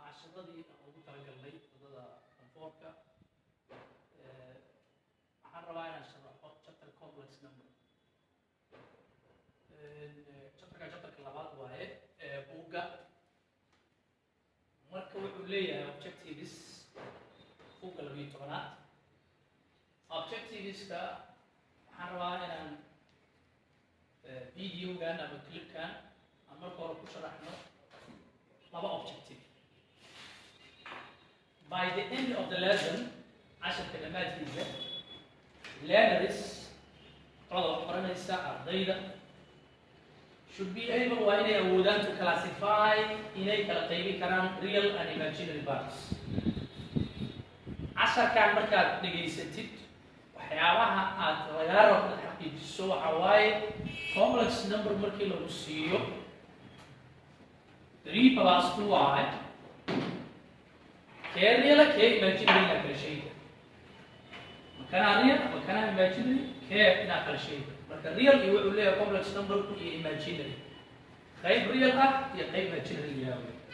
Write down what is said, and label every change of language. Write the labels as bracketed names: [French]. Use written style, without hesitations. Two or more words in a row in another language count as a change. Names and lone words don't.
[Somali] casharadii aan ugu talagalnay wadada konfoorka waxaan rabaa inaan sharaxo [English] chapter complex number. [Somali] chapterka labaad waaye buugga marka wuxuu leeyahay objectives buugga 12aad. objectiveska waxaan rabaa inaan videogan ama clipkan aan marka hore ku sharaxno laba objective. [English] By the end of the lesson, [Somali] casharka dhammaadkiisa learners ardayda [English] should be able [Somali] waa inay awoodaan [English] to classify [Somali] inay kala qaybin karaan [English] real and imaginary parts. [Somali] casharkan markaad dhegaysatid waxyaabaha aad lagaa rabo inaad xaqiijiso waxaa waaye [English] complex number [Somali] markii lagu siiyo 3 plus 2y kee real kee imaginary inaa kala sheegi makanaa real makanaa imaginary kee inaa kala sheegi marka real iyo wuxuu leeyahay [English] complex numberku [Somali] iyo imaginary qayb real ah iyo qayb imaginary yahay.